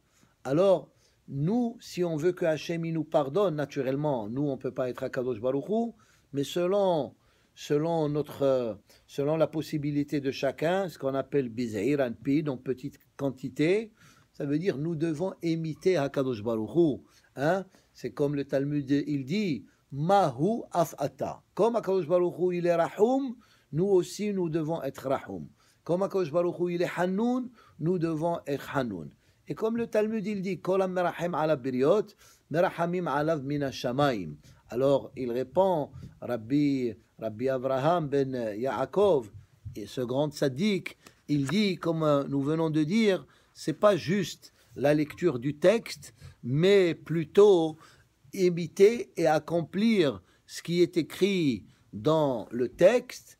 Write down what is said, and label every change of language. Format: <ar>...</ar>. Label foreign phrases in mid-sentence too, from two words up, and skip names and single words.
<fr>Alors, nous, si on veut que Hachem nous pardonne, naturellement, nous, on ne peut pas être HaKadosh Baruch Hu, mais selon la possibilité de chacun, ce qu'on appelle</fr> <arc>בזעיר אנפין,</arc> <fr>en petite quantité, ça veut dire nous devons imiter HaKadosh Baruch Hu. C'est comme le Talmud, il dit</fr> <he>מה הוא אף אתה.</he> <fr>Comme HaKadosh Baruch Hu, il est Rahum, nous aussi, nous devons être Rahum. Comme HaKadosh Baruch Hu, il est Hanoun, nous devons être Hanoun. Et comme le Talmud, il dit</fr> <he>כל המרחם על הבריות, מרחמים עליו מן השמים.</he> <fr>Alors, il répond, Rabbi Avraham ben Yaakov, et ce grand tzaddik, il dit, comme nous venons de dire, c'est pas juste la lecture du texte, mais plutôt imiter et accomplir ce qui est écrit dans le texte.</fr>